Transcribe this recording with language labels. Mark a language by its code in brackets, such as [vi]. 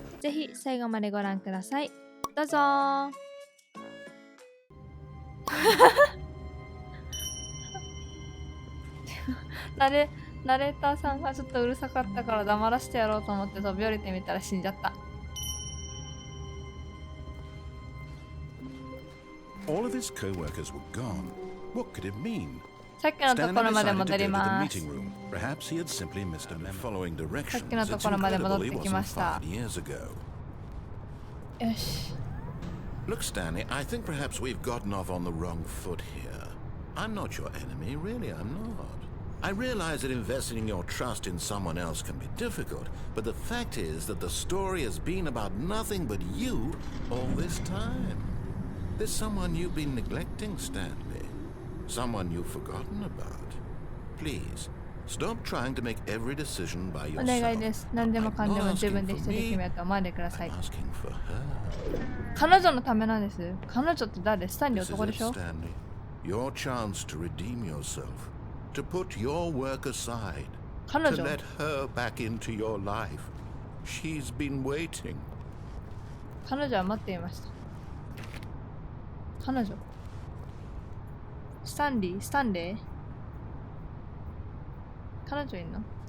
[ja] ぜひ最後までご覧ください。どうぞー。ナレーターさんがちょっとうるさかったから黙らせてやろうと思って飛び降りてみたら死んじゃった。 [en] All of his co-workers were gone. What could it mean? [ja] さっきのところまで戻ります。さっきのところまで戻ってきました。よし。 [en] Look, Stanley, I think perhaps we've gotten off on the wrong foot here. I'm not your enemy, really, I'm not. I realize that investing your trust in someone else can be difficult, but the fact is that the story has been about nothing but you all this time. There's someone you've been neglecting, Stanley. Someone you've forgotten about. Please, stop trying to make every decision by yourself. [ja] お願いです。何でもかんでも自分で一人で決めようと思わないでください。 [en] I'm asking for her. [ja] 彼女のためなんです。彼女って誰？スタンリー男でしょ？ [en] Stanley, your chance to redeem yourself, to put your work aside, [ja] 彼 [en] to [ja] 女 [en] let her back into your life. She's been waiting. [ja] 彼女は待っていました。彼女スタンレー彼女いんの？